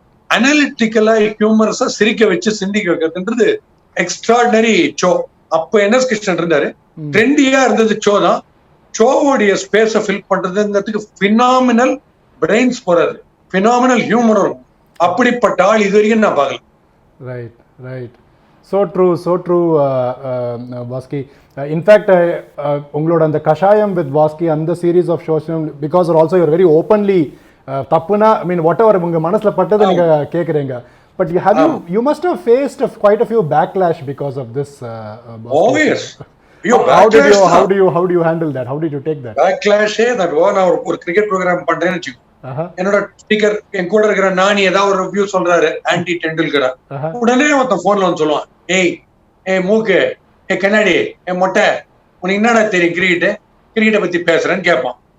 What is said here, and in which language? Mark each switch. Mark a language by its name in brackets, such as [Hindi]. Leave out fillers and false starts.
[Tamil] அனாலிட்டிக்கலா ஹியூமரஸா சிரிக்க வச்சு சிந்திக்க வைக்கிறதுன்றது எக்ஸ்ட்ராடினரி சோ. அப்ப என்எஸ் கிருஷ்ணன் இருந்தாரு, ட்ரெண்டியா இருந்தது சோ தான். சோவோடைய ஸ்பேஸை ஃபில் பண்றதுங்கிறதுக்கு பினாமினல் பிரெயின்ஸ் போறாரு, பினாமினல் ஹியூமரும். அப்படிப்பட்ட ஆள் இது வரைக்கும் நான் பார்க்கல. Right. [English] So true, Bosky. In fact, [Tamil] உங்களோட அந்த கஷாயம் [English] with Bosky அந்த series of shows, because also you're very openly [Tamil] தப்புனா, [English] I mean whatever [Tamil] உங்க மனசுல பட்டதை நீங்க கேக்குறீங்க. [English] But you must have faced quite a few backlash because of this. Oh yes. How do you handle that? How did you take that? Backlash that one [Tamil] ஒரு cricket program பண்றேன்னு வெச்சுக்கோ. என்னோட speaker என் கூட இருக்கிற நானி ஏதாவது ஒரு ரிவ்யூ சொல்றாரு anti டெண்டுல்கரா, உடனே ஒருத்தன் போன்ல வந்து சொல்லுவான், ஏய் மூக்கு, கண்ணாடி, மொட்டை, உனக்கு என்னடா தெரியும் கிரிக்கெட்டை பத்தி பேசுறேன்னு கேட்பான்.